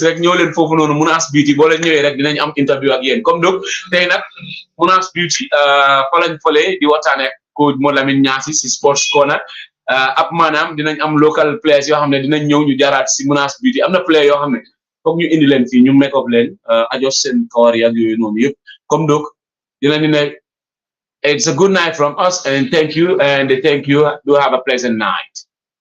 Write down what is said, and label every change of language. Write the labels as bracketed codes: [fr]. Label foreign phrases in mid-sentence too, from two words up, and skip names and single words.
[wo] rek ñëw leen foofu noonu Munas Beauty boo leen ñëwee rek dinañ am interview ak yéen [fr] comme donc [wo] tey nag Munas Beauty fa lañ fële di waxtaanee ko Modou Lamin Nyassi si sports corner ab maanaam dinañ am [en] local players [wo] yoo xam ne dinañ ñëw ñu jaaraat si Munas Beauty am na player yoo xam ne foog ñu indi leen fii ñu [en] make up [wo] leen adjust seen kawar ak yooyu noonu yëpp [fr] comme donc [wo] dinañu ne [en] it's a good night from us and thank you do have a pleasant night.